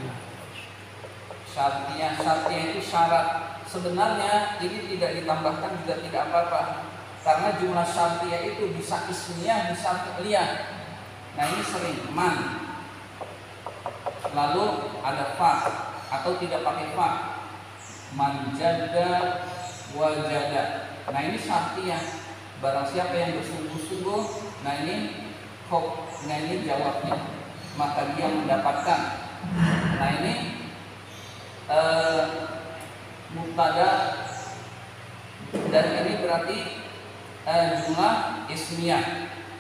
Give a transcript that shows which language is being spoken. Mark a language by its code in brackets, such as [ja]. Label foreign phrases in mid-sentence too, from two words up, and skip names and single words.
[id] Syartiyah itu syarat. Sebenarnya ini tidak ditambahkan juga tidak apa-apa, karena [ar] جملة شرطية [id] itu bisa ismiyah, bisa fi'liyah. Nah, ini sering man, lalu ada fa, atau tidak pakai fa, [ar] من جد وجد. [id] Nah, ini syartiyah, barang siapa yang bersungguh-sungguh, nah ini jawabnya, maka dia mendapatkan. Nah, ini mubtada, dan ini berarti [ar] جملة اسمية.